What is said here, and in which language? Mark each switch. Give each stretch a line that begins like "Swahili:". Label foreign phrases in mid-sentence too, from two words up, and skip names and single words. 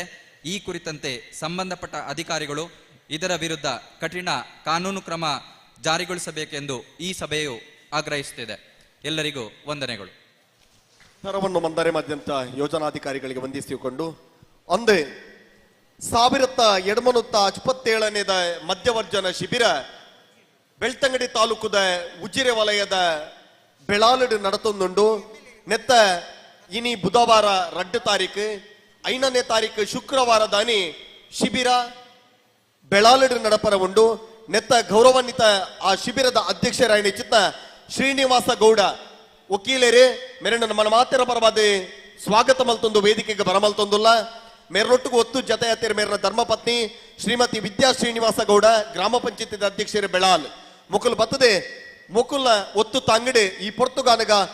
Kannada: ಈ ಕುರಿತಂತೆ ಸಂಬಂಧಪಟ್ಟ ಅಧಿಕಾರಿಗಳು ಇದರ ವಿರುದ್ಧ ಕಠಿಣ ಕಾನೂನು ಕ್ರಮ ಜಾರಿಗೊಳಿಸಬೇಕೆಂದು ಈ ಸಭೆಯು ಆಗ್ರಹಿಸುತ್ತಿದೆ. ಎಲ್ಲರಿಗೂ ವಂದನೆಗಳು.
Tulu: ನರವನ್ನು ಮಂದರೆಮಾದ್ಯಂತ ಯೋಜನಾಧಿಕಾರಿಗಳಿಗೆ ವಂದಿಸಿಕೊಂಡು ಅಂದೇ 1777ನೇದ ಮದ್ಯವರ್ಜನ ಶಿಬಿರ ಬೆಳ್ತಂಗಡಿ ತಾಲೂಕುದ ಉಜಿರೆ ವಲಯದ ಬೆಳಾಲಡು ನಡತೊಂದುಂಡು ನೆತ್ತ ಇನಿ ಬುಧವಾರ 2 ತಾರೀಕು 5ನೇ ತಾರೀಕು ಶುಕ್ರವಾರ ದಾನಿ ಶಿಬಿರ ಬೆಳಾಲಡು ನಡಪರ ಉಂಡು ನೆತ್ತ ಗೌರವಾನ್ವಿತ ಆ ಶಿಬಿರದ ಅಧ್ಯಕ್ಷರಾಯಣಿ ಚಿತ್ತ ಶ್ರೀನಿವಾಸ ಗೌಡ ವಕೀಲರೇ ಮೇರಣ್ಣ ನಮ್ಮ ಮಾತಿರ ಪರವಾದ ಸ್ವಾಗತ ಮಲ್ತೊಂದು ವೇದಿಕೆಗೆ ಬರಮಲ್ತೊಂದುಲ್ಲ ಮೇರನೊಟ್ಟಿಗೆ ಒತ್ತು ಜತೆ ಹತ್ತಿರ ಮೇರನ ಧರ್ಮಪತ್ನಿ ಶ್ರೀಮತಿ ವಿದ್ಯಾ ಶ್ರೀನಿವಾಸ ಗೌಡ ಗ್ರಾಮ ಪಂಚಾಯತಿ ಅಧ್ಯಕ್ಷರು ಬೆಳಾಲ್ ಮುಕುಲ್ ಬತ್ತದೆ ಮುಕುಲ್ ಒತ್ತು ತಂಗಡಿ ಈ ಪೊರ್ತುಗಾನಗ